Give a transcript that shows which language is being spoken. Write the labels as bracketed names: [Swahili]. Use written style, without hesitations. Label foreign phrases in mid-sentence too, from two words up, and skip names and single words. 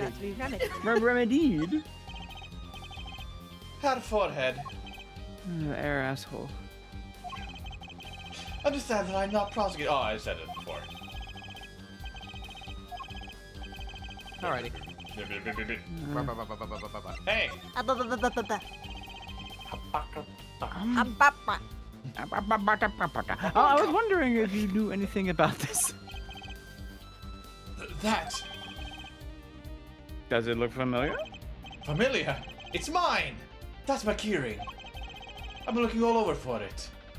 [English] About to be remedied. Remedied. Had a forehead. Air asshole. Understand that I'm not prosecuted. Oh, I said it before. Alrighty. Hey, Ba-ba-ba-ba-ba-ba. Um, Ba-ba-ba. I was wondering if you knew anything about this. that Does it look familiar? familiar. It's mine. That's my keyring. I've been looking all over for it.